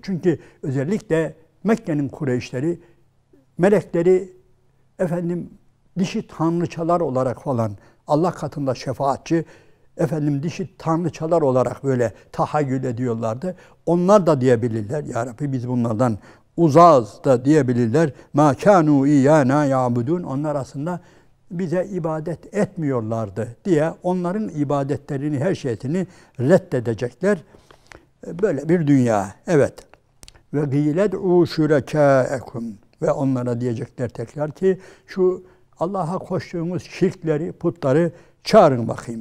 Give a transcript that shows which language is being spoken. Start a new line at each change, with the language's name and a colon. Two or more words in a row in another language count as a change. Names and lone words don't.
Turkish: Çünkü özellikle Mekke'nin Kureyşleri melekleri dişi tanrıçalar olarak falan, Allah katında şefaatçi, dişi tanrıçalar olarak böyle tahayyül ediyorlardı. Onlar da diyebilirler, ya Rabbi biz bunlardan uzağız da diyebilirler.
Arabic: مَا كَانُوا اِيَّانَا يَعْبُدُونَ.
Turkish: Onlar aslında bize ibadet etmiyorlardı diye onların ibadetlerini, her şeyini reddedecekler. Böyle bir dünya. Evet.
Arabic: وقيل ادعوا شركاءكم.
Turkish: Ve onlara diyecekler tekrar ki şu Allah'a koştuğumuz şirkleri, putları çağırın bakayım.